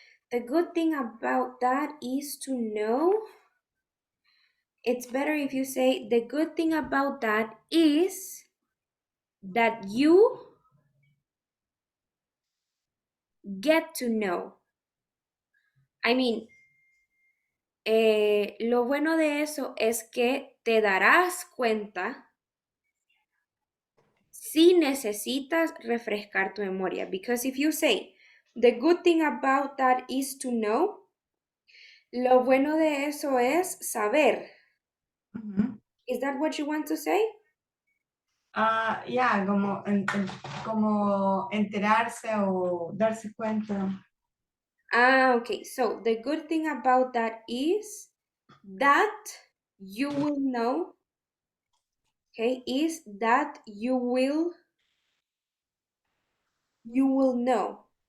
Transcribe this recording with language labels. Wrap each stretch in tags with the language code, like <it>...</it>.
<en>The good thing about that is to know. It's better if you say the good thing about that is that you get to know. I mean,</en> <es>lo bueno de eso es que te darás cuenta si necesitas refrescar tu memoria.</es> <en>Because if you say, the good thing about that is to know,</en> <es>lo bueno de eso es saber. Mhm.</es> <en>Is that what you want to say?</en> <es>Yeah, como enterarse o darse cuenta.</es> <en>Okay. So the good thing about that is that you will know, okay, is that you will know.</en>